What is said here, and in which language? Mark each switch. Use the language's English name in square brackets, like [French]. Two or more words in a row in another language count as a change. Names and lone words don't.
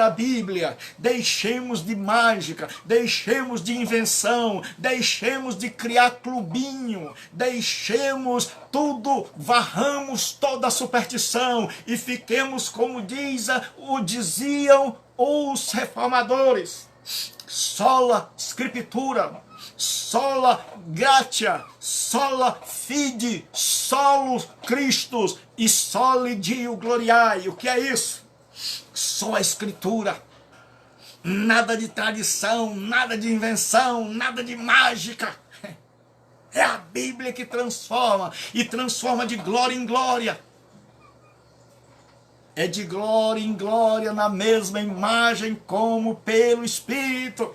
[Portuguese] a Bíblia, deixemos de mágica, deixemos de invenção, deixemos de criar clubinho, deixemos tudo, varramos toda a superstição e fiquemos como diziam os reformadores, [Latin] sola scriptura, sola gratia, sola fide, solus Christus e soli Deo gloriae. [Portuguese] O que é isso? Só a Escritura. Nada de tradição, nada de invenção, nada de mágica. É a Bíblia que transforma, e transforma de glória em glória. É de glória em glória, na mesma imagem, como pelo Espírito.